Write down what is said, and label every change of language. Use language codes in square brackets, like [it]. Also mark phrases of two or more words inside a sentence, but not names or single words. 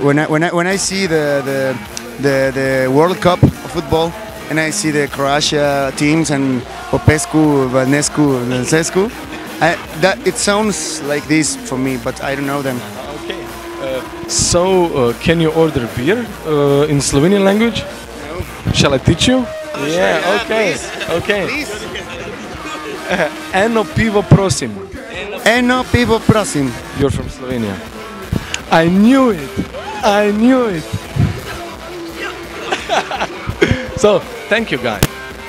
[en] When I see the World Cup of football and I see the Croatia teams and Popescu, Vanescu, and Cescu, that it sounds like this for me, but I don't know them. Okay. So can you order beer in Slovenian language? No. Shall I teach you? Oh, Yeah. sure, Okay. please. Okay. Please. [sl] Eno pivo prosim. Eno pivo prosim. [en] You're from Slovenia. I knew it. So, thank you guys.